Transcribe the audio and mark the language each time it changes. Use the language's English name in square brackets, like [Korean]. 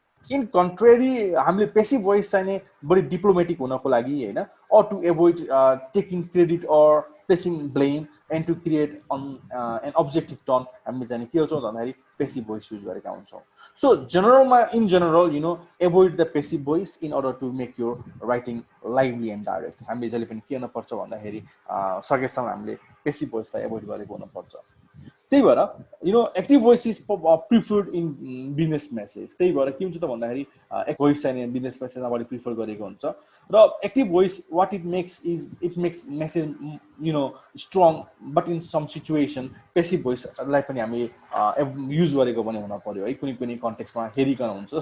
[Nepali] In कन्ट्रेरी हामीले passive voice चाहिने बढी डिप्लोमेटिक हुनको लागि होइन, [English] or to avoid taking credit or placing blame and to create an objective turn [Nepali] हामीले चाहिँ के गर्छौँ भन्दाखेरि पेसिभ भोइस युज गरेका हुन्छौँ। [English] So in general you know avoid the passive voice in order to make your writing lively and direct. [Nepali] हामीले जहिले पनि के गर्नुपर्छ भन्दाखेरि सकेसम्म हामीले पेसिभ भोइसलाई एभोइड गरेको हुनुपर्छ। त्यही भएर [English] You know active voice is preferred in business message. [Nepali] त्यही भएर के हुन्छ त भन्दाखेरि भोइस चाहिँ बिजनेस मेसेजमा बढी प्रिफर गरेको हुन्छ। र active voice [English] what it makes message you know strong but in some situation [Nepali] passive भोइसलाई पनि हामी युज गरेको पनि हुन पर्यो है, कुनै कुनै कन्टेक्स्टमा हेरिकन हुन्छ।